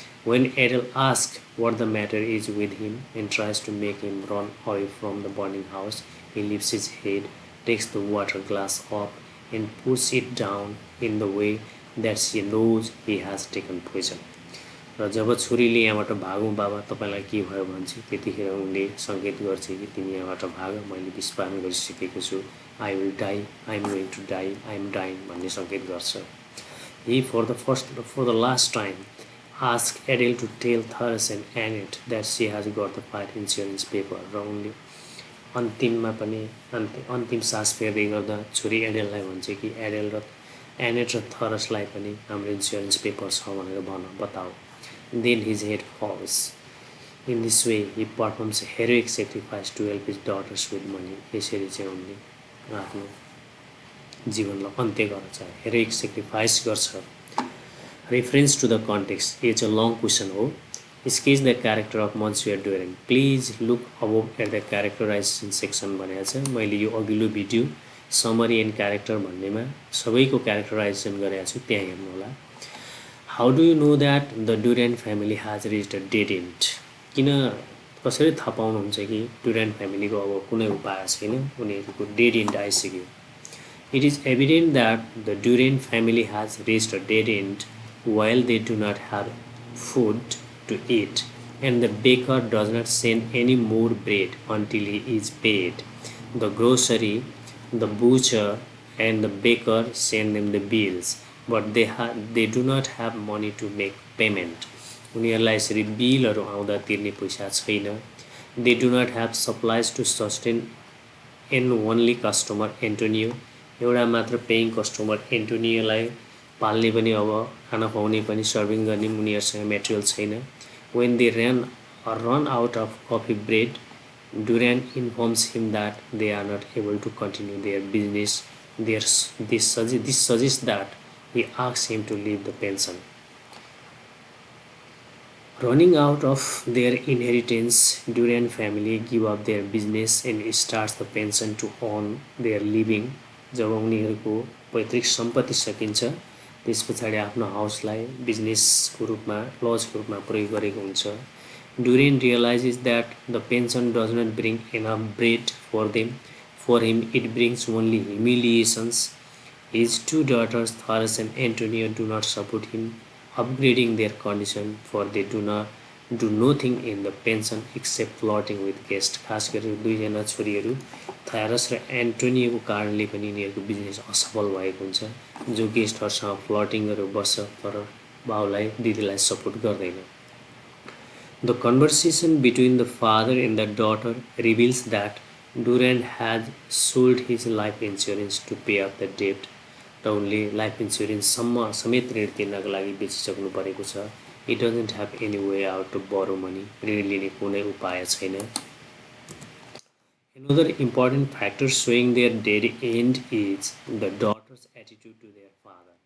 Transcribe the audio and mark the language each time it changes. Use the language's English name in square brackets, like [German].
[English] When Adele asks what the matter is with him and tries to make him run away from the burning house, he lifts his head, takes the water glass up, and puts it down in the way that she knows he has taken poison. [Nepali] र जब छोरीले यहाँबाट भागौँ बाबा तपाईँलाई के भयो भन्छ त्यतिखेर उनले सङ्केत गर्छ कि तिमी यहाँबाट भाग, मैले विस्फारण गरिसकेको छु, [English] I will die, I am going to die, I am dying [Nepali] भन्ने सङ्केत गर्छ. [English] He for the last time asked Adele to tell Thurs and Annette that she has got the fire insurance paper. [Nepali] र उनले अन्तिममा पनि अन्तिम सास फेर्दै गर्दा छोरी एडेललाई भन्छ कि एडेल र एनेट र थरसलाई पनि हाम्रो इन्सुरेन्स पेपर छ भनेर बताऊ. [English] Then his head falls. In this way, he performs a heroic sacrifice to help his daughters with money. [Nepali] यसरी चाहिँ उनले आफ्नो जीवनलाई अन्त्य गर्छ, [English] heroic sacrifice [Nepali] गर्छ. [English] Reference to the context. It's a long question. हो. Sketch the character of Monsieur Duran. Please look above at the characterization section [Nepali] भनेको छ. मैले यो अघिल्लो भिडियो समरी एन्ड क्यारेक्टर भन्नेमा सबैको क्यारेक्टराइजेसन गरेको छु, त्यहाँ हेर्नु होला. [English] How do you know that the Duran family has reached a dead end? [Nepali] किन कसरी थाहा पाउनुहुन्छ कि Duran फ्यामिलीको अब कुनै उपाय छैन, उनीहरूको डेड एन्ड आइसक्यो. [English] It is evident that the Duran family has reached a dead end while they do not have food to eat, and the baker does not send any more bread until he is paid. The grocery, the butcher, and the baker send them the bills, but they do not have money to make payment. [Nepali] उनीहरूलाई यसरी बिलहरू आउँदा तिर्ने पैसा छैन. [English] They do not have supplies to sustain an only customer Antonio. [Nepali] एउटा मात्र paying customer एन्टोनियोलाई पाल्ने पनि अब खाना खुवाउने पनि सर्भिङ गर्ने उनीहरूसँग मेटेरियल छैन. [English] When they run out of coffee bread, Duran informs him that they are not able to continue their business. This suggests that he asks him to leave the pension. Running out of their inheritance, Duran family give up their business and starts the pension to earn their living. [Nepali] जब उनीहरूको पैतृक सम्पत्ति सकिन्छ त्यस पछाडि आफ्नो हाउसलाई बिजनेसको रूपमा लजको रूपमा प्रयोग गरेको हुन्छ. [English] Duran realizes that the pension does not bring enough bread for them. For him, it brings only humiliations. His two daughters, Thars and Antonio, do not support him, upgrading their condition, for they do nothing in the pension except flirting with guests. [Nepali] खास गरेर दुईजना छोरीहरू थारस र एन्टोनियोको कारणले पनि यिनीहरूको business असफल भएको हुन्छ, जो गेस्टहरूसँग फ्लर्टिङ गरेर बस्छ तर बाउलाई दिदीलाई सपोर्ट गर्दैन. [English] The conversation between the father and the daughter reveals that Duran had sold his life insurance to pay off the debt. [Nepali] र उनले लाइफ इन्सुरेन्ससम्म समेत ऋण तिर्नको लागि बेचिसक्नु परेको छ. [English] He doesn't have any way out to borrow money. [Nepali] ऋण लिने कुनै उपाय छैन. [English] Another important factor showing their dead end is the daughter's attitude to their father.